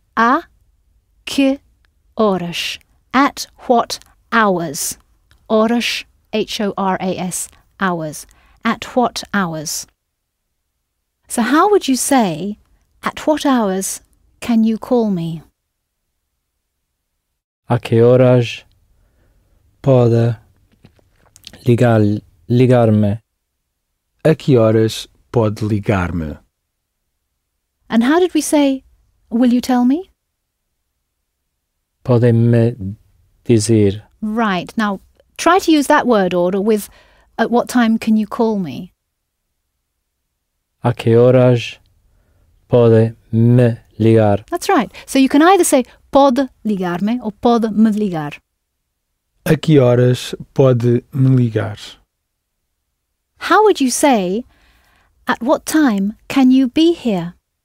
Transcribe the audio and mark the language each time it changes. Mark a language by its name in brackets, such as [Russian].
[Portuguese] A que horas. [English] At what hours? Horas, H-O-R-A-S, hours. At what hours? So how would you say, at what hours can you call me? [Portuguese] A que horas pode ligar-me? A que horas pode ligar-me? [English] And how did we say, will you tell me? [Portuguese] Pode me dizer. [English] Right. Now, try to use that word order with, at what time can you call me? [Portuguese] A que horas pode me ligar? [English] That's right. So you can either say pode ligar-me or pode me ligar. [Portuguese] A que horas pode me ligar? [English] How would you say, at what time can you be here?